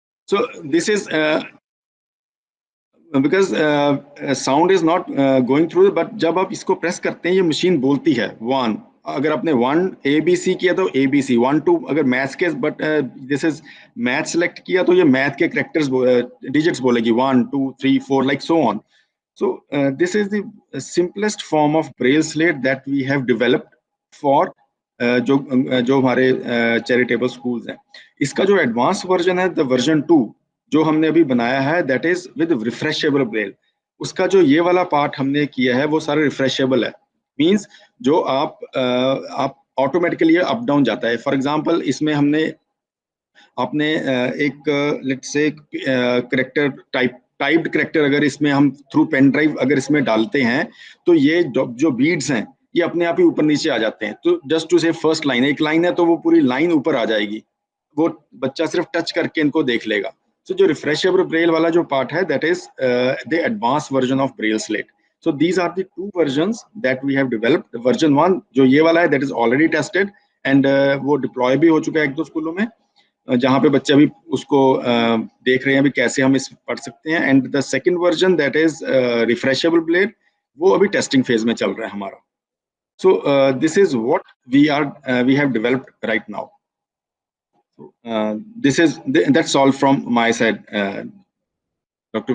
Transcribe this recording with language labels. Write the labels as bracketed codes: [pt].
[en] So this is because sound is not going through, but [hi] जब आप इसको press करते हैं ये मशीन बोलती है 1। अगर आपने 1 ABC किया तो ABC 1 2, अगर मैथ्स के [en] but this is math [hi] select किया तो ये मैथ के कैरेक्टर्स डिजिट्स बोलेगी 1 2 3 4 [en] Like so on. So this is the simplest form of braille slate that we have developed for [hi] जो हमारे चैरिटेबल स्कूल्स हैं। इसका जो एडवांस वर्जन है [en] the version 2 [hi] जो हमने अभी बनाया है [en] That is with refreshable braille. [hi] उसका जो ये वाला पार्ट हमने किया है वो सारा रिफ्रेशेबल है। मींस जो आप ऑटोमेटिकली अप डाउन जाता है। फॉर एग्जांपल इसमें हमने आपने एक let's say character typed character अगर इसमें हम थ्रू पेन ड्राइव अगर इसमें डालते हैं तो ये जो बीड्स हैं ये अपने आप ही ऊपर नीचे आ जाते हैं। तो [en] just to say first line, [hi] एक लाइन है तो वो पूरी लाइन ऊपर आ जाएगी, वो बच्चा सिर्फ टच करके इनको देख लेगा। [en] So [hi] जो रिफ्रेशेबल ब्रेल वाला जो पार्ट है [en] that is the advanced version of Braille Slate. So these are the 2 versions that we have developed. [hi] Version 1 जो ये वाला है [en] that is already tested and [hi] वो deploy भी हो चुका है 1-2 स्कूलों में जहाँ पे बच्चे अभी उसको देख रहे हैं अभी कैसे हम इस पढ़ सकते हैं। [en] and the second version that is [hi] refreshable Braille वो अभी टेस्टिंग फेज में चल रहा है हमारा। [en] So this is what we have developed right now. That's all from my side, Dr.